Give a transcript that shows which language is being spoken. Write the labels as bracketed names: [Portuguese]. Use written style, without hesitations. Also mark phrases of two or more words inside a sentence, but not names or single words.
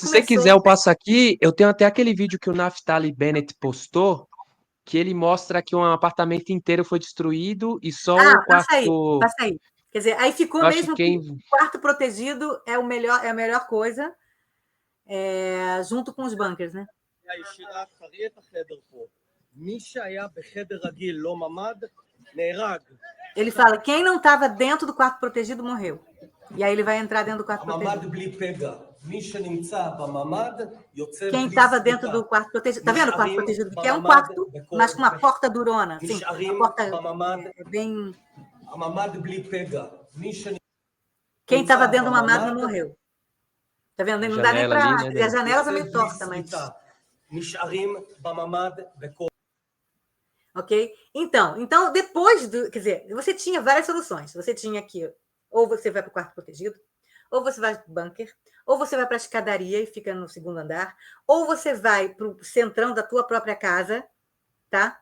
[Portuguese] se você quiser, eu passo aqui. Eu tenho até aquele vídeo que o Naftali Bennett postou, que ele mostra que um apartamento inteiro foi destruído e só o quarto... Passa aí. Quer dizer, aí ficou Eu acho mesmo que que o quarto protegido é a melhor coisa, junto com os bunkers, né? [Hebrew] הישירה, תראי את החדר פה. מי שהיה בחדר רגיל, לא ממ"ד, נהרג. [Portuguese] Ele fala, quem não estava dentro do quarto protegido morreu. E aí ele vai entrar dentro do quarto [Hebrew] הממ"ד [Portuguese] protegido. [Hebrew] בלי פגע. מי שנמצא בממ"ד יוצא [Portuguese] Quem [Hebrew] בלי [Portuguese] estava dentro [Hebrew] סריקה. [Portuguese] do quarto protegido. Tá vendo o quarto [Hebrew] נשארים [Portuguese] protegido? Que é um [Hebrew] בממ"ד [Portuguese] quarto, [Hebrew] בכל... [Portuguese] mas com uma porta durona. Assim, [Hebrew] נשארים [Portuguese] uma porta [Hebrew] בממ"ד, [Portuguese] bem. [Hebrew] הממ"ד בלי פגע. מי [Portuguese] Quem estava [Hebrew] שנמצא [Portuguese] dentro do mamado não [Hebrew] בממ"ד, [Portuguese] morreu. Tá vendo? a Não dá nem janela para. ali, né, A Dani? janela tá [Hebrew] יוצא [Portuguese] meio [Hebrew] בלי [Portuguese] torta, mas. [Hebrew] סריקה. נשארים בממ"ד בכל... [Portuguese] Ok? Então, depois do. Quer dizer, você tinha várias soluções. Você tinha aqui, ou você vai para o quarto protegido, ou você vai para o bunker, ou você vai para a escadaria e fica no segundo andar, ou você vai para o centrão da tua própria casa, tá?